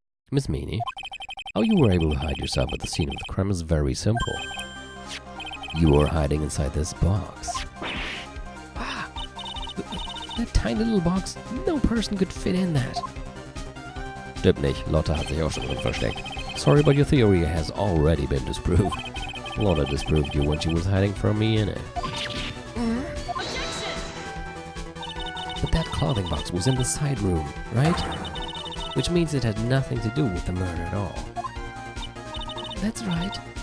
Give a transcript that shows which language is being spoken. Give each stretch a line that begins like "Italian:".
English: Miss Meany, how you were able to hide yourself at the scene of the crime is very simple. You were hiding inside this box. That tiny little box, no person could fit in that.
German: Stimmt nicht, Lotte hat sich auch schon drin versteckt.
English: Sorry, but your theory has already been disproved. Lotte disproved you when she was hiding from me in it. But that clothing box was in the side room, right? Which means it had nothing to do with the murder at all. That's right.